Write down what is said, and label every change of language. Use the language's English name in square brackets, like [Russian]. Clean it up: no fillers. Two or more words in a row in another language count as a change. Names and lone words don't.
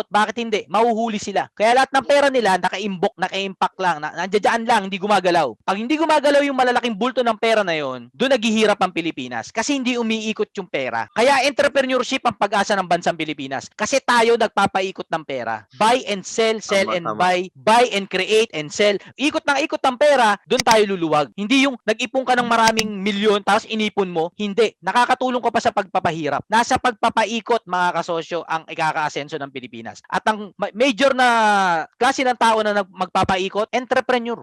[Filipino] Bakit hindi? Mahuhuli sila. Kaya lahat ng pera nila naka-impact lang, nandiyan lang, hindi gumagalaw. Pag hindi gumagalaw yung malalaking bulto ng pera na yon, doon naghihirap ang Pilipinas kasi hindi umiikot yung pera. Kaya entrepreneurship ang pag-asa ng bansang Pilipinas kasi tayo nagpapaikot ng pera. [English] Buy and sell, sell and buy and create and sell. [Filipino] Ikot ng pera, doon tayo luluwag. Hindi yung nag-ipon ka ng maraming milyon tapos inipon mo. Hindi. Nakakatulong ka pa sa pagpapahirap. Nasa pagpapaikot, mga kasosyo, ang ikaka-asenso ng Pilipinas. At ang major na klase ng tao na magpapaikot, entrepreneur.